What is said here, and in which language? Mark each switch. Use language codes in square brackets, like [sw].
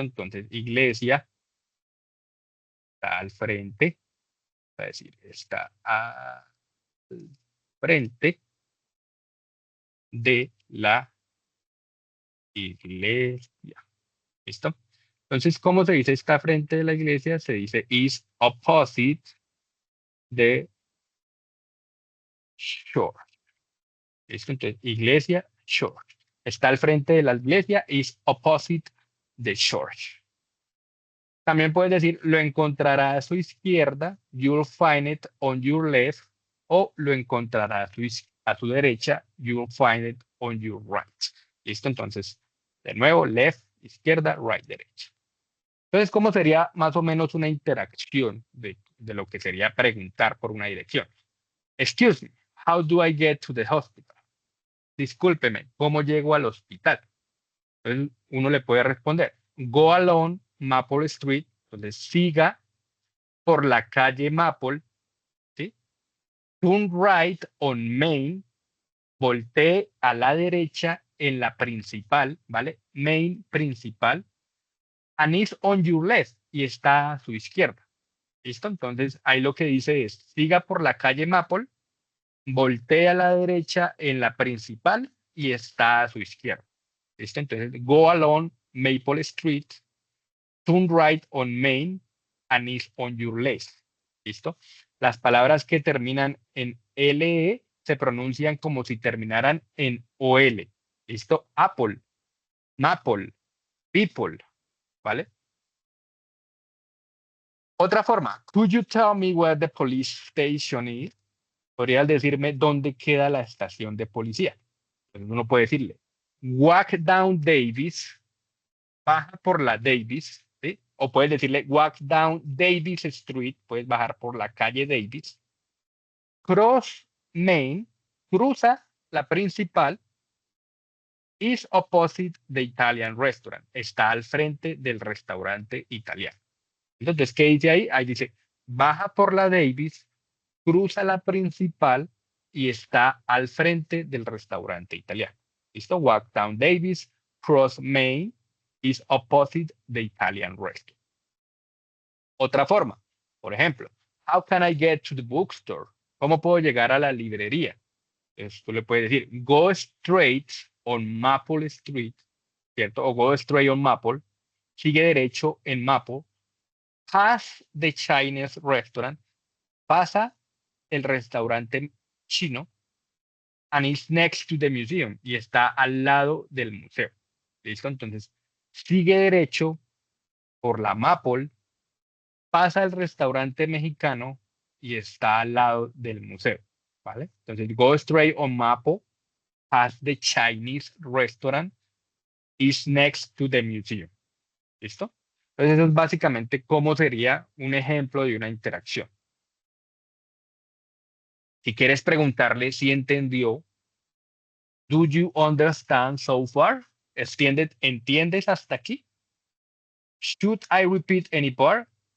[es] Entonces, iglesia está al frente, es decir, está al frente de la iglesia. ¿Listo? Entonces, ¿cómo se dice está frente de la iglesia? Se dice [en] is opposite the church. [es] ¿Listo? Entonces, iglesia, church. Está al frente de la iglesia, [en] is opposite the church. [es] También puedes decir, lo encontrará a su izquierda, [en] you'll find it on your left, [es] o lo encontrará a su derecha, [en] you'll find it on your right. [es] ¿Listo? Entonces, de nuevo, left, izquierda, right, derecha. Entonces, ¿cómo sería más o menos una interacción de lo que sería preguntar por una dirección? [en] Excuse me, how do I get to the hospital? [es] Discúlpeme, ¿cómo llego al hospital? Entonces, uno le puede responder, [en] go along Maple Street, [es] entonces siga por la calle Maple, ¿sí? [en] Turn right on Main, [es] voltee a la derecha en la principal, ¿vale? Main principal, [en] and is on your left, [es] y está a su izquierda. ¿Listo? Entonces, ahí lo que dice es, siga por la calle Maple, voltee a la derecha en la principal y está a su izquierda. ¿Listo? [en] Entonces, go along Maple Street, turn right on Main, and is on your left. [es] ¿Listo? Las palabras que terminan en LE se pronuncian como si terminaran en OL. ¿Listo? [en] Apple, Maple, people, ¿vale? [es] Otra forma, [en] could you tell me where the police station is? [es] Podrías decirme dónde queda la estación de policía. Entonces uno puede decirle, [en] walk down Davis, [es] baja por la Davis, ¿sí? O puedes decirle, [en] walk down Davis Street, [es] puedes bajar por la calle Davis. [en] Cross Main, [es] cruza la principal, [en] is opposite the Italian restaurant, [es] está al frente del restaurante italiano. Entonces, ¿qué dice ahí? Ahí dice, baja por la Davis, cruza la principal y está al frente del restaurante italiano. ¿Listo? [en] Walk down Davis, cross Main, is opposite the Italian restaurant. [es] Otra forma, por ejemplo, [en] how can I get to the bookstore? [es] ¿Cómo puedo llegar a la librería? Entonces, tú le puedes decir, [en] go straight on Maple Street, [es] ¿cierto? O [en] go straight on Maple, [es] sigue derecho en Maple, [en] pass the Chinese restaurant, [es] pasa el restaurante chino, [en] and is next to the museum, [es] y está al lado del museo. ¿Listo? Entonces, sigue derecho por la Maple, pasa el restaurante mexicano y está al lado del museo. ¿Vale? [en] Entonces, go straight on Maple, pass the Chinese restaurant, is next to the museum. [es] ¿Listo? Entonces, eso es básicamente cómo sería un ejemplo de una interacción. Si quieres preguntarle si entendió, [en] do you understand so far? [es] ¿Entiendes hasta aquí? [en] Should I repeat any part?